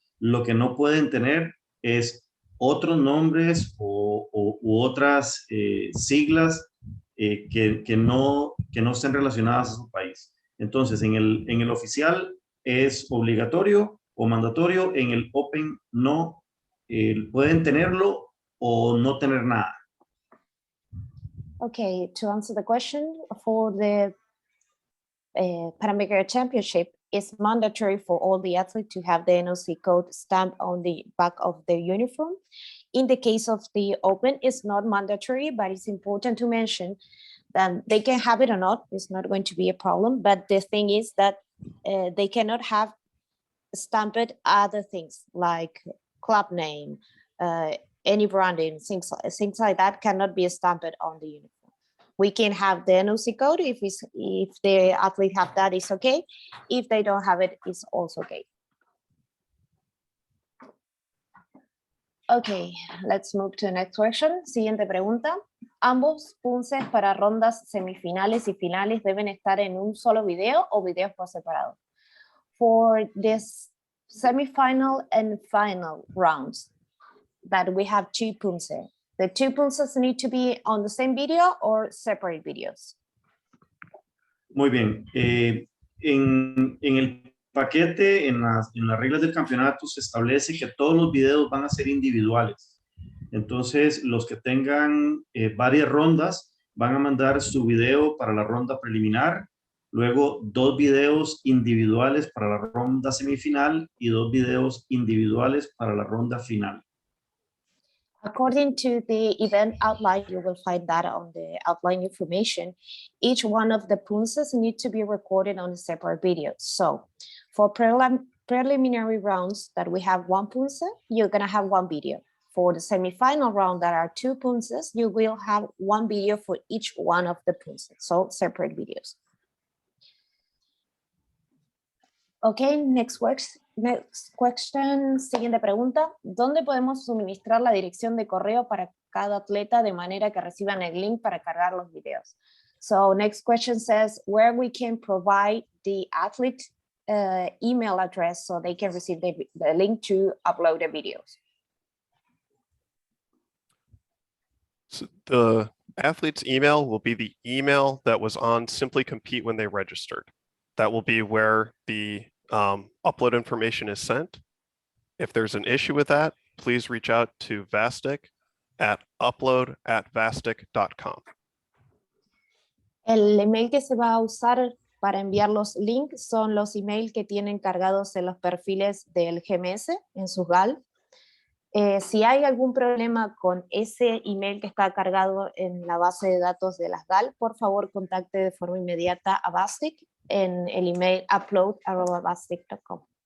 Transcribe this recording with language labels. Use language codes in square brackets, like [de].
[es] Lo que no pueden tener es otros nombres u otras siglas que no estén relacionadas a su país. Entonces, en el oficial es obligatorio o mandatorio, en el Open no, pueden tenerlo o no tener nada. [en] Okay, to answer the question, for the Pan American Championship, it's mandatory for all the athletes to have the NOC code stamped on the back of their uniform. In the case of the Open, it's not mandatory, but it's important to mention that they can have it or not. It's not going to be a problem. But the thing is that they cannot have stamped other things like club name, any branding, things like that cannot be stamped on the uniform. We can have the NOC code if the athlete have that, it's okay. If they don't have it, it's also okay. Okay, let's move to the next question. [es] Siguiente pregunta. ¿Ambos punces para rondas semifinales y finales deben estar en un solo video o videos por separado? [en] For this semifinal and final rounds that we have two Poomsae, the two Poomsaes need to be on the same video or separate videos? [es] Muy bien. En el paquete, en las reglas del campeonato, se establece que todos los videos van a ser individuales. Entonces, los que tengan varias rondas van a mandar su video para la ronda preliminar, luego 2 videos individuales para la ronda semifinal y 2 videos individuales para la ronda final. [en] According to the event outline, you will find that on the outline information. Each one of the Poomsaes need to be recorded on a separate video. So for preliminary rounds that we have 1 Poomsae, you're gonna have 1 video. For the semifinal round that are 2 Poomsaes, you will have 1 video for each one of the Poomsaes, so separate videos. Okay, next question, [es] siguiente pregunta. ¿Dónde podemos suministrar la dirección de correo para cada atleta de manera que reciban el link para cargar los videos? [en] So next question says where we can provide the athlete email address so they can receive the link to upload the videos. So the athlete's email will be the email that was on Simply Compete when they registered. That will be where the upload information is sent. If there's an issue with that, please reach out to Vastic at upload@vastic.com. [es] El email que se va a usar para enviar los links son los emails que tienen cargados en los perfiles del GMS en sus GAL. Si hay algún problema con ese email que está cargado en la base de datos de las GAL, por favor contacte de forma inmediata a Vastic en el email upload@vastic.com.